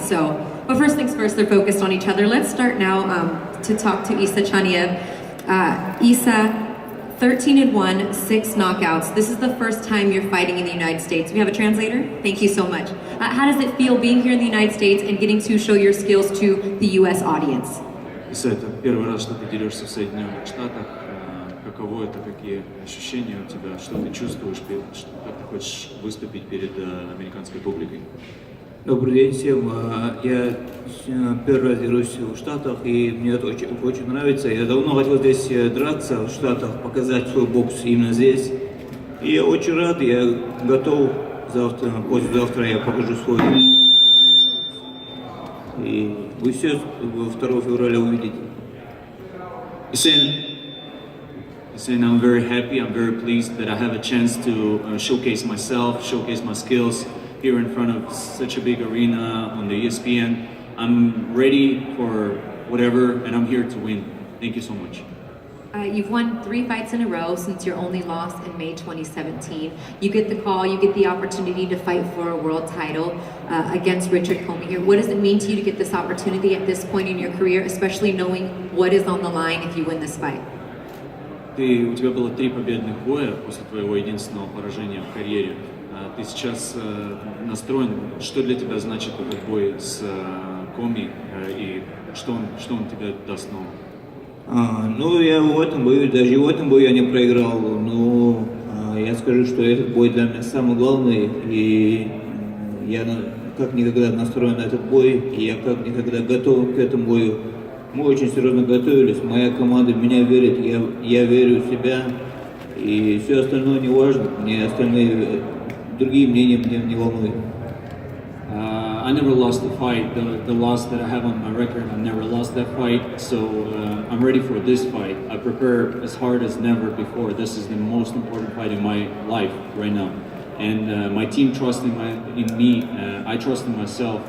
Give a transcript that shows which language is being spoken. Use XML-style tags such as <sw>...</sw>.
<en>So, but first things first, they're focused on each other. Let's start now to talk to Isa Chaniev. Isa, 13-1, 6 knockouts. This is the first time you're fighting in the United States. We have a translator? Thank you so much. How does it feel being here in the United States and getting to show your skills to the U.S. audience?</en> <ru>Иса, это первый раз, что ты дерешься в Соединенных Штатах. Каково это, какие ощущения у тебя, что ты чувствуешь, как ты хочешь выступить перед американской публикой? Добрый день всем. Я первый раз дерусь в Штатах, и мне это очень нравится. Я давно хотел здесь драться в Штатах, показать свой бокс именно здесь. И я очень рад, я готов. Послезавтра я покажу свой. И вы все 2 февраля увидите.</ru> <en>Saying I'm very happy, I'm very pleased that I have a chance to showcase myself, showcase my skills here in front of such a big arena on the ESPN. I'm ready for whatever, and I'm here to win. Thank you so much. You've won 3 fights in a row since your only loss in May 2017. You get the call, you get the opportunity to fight for a world title against Richard Commey here. What does it mean to you to get this opportunity at this point in your career, especially knowing what is on the line if you win this fight?</en> <ru>У тебя было 3 победных боя после твоего единственного поражения в карьере. Ты сейчас настроен, что для тебя значит этот бой с Коми и что он тебе даст нового? Ну, я в этом бою, даже в этом бою я не проиграл, но я скажу, что этот бой для меня самый главный, и я как никогда настроен на этот бой, и я как никогда готов к этому бою. Мы очень серьезно готовились, моя команда в меня верит, я верю в себя, и все остальное не важно, мне остальные другие мнения меня не волнуют.</ru> <en>I never lost a fight. The loss that I have on my record, I never lost that fight. So I'm ready for this fight. I prepare as hard as never before. This is the most important fight in my life right now. And my team trusts in me. I trust in myself.</en>